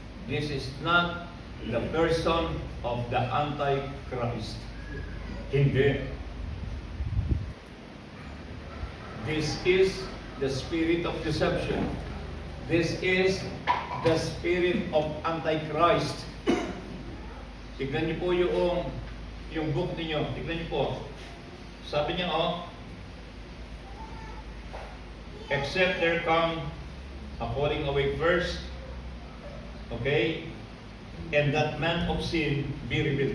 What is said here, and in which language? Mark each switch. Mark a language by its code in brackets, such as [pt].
[en] This is not the person of the Antichrist. [tl] Hindi. [en] This is the spirit of deception. This is the spirit of Antichrist. [tl] Tignan niyo po yung book niyo. Tignan niyo po. Sabi niya, [en] except there come a falling away first, okay, and that man of sin be revealed.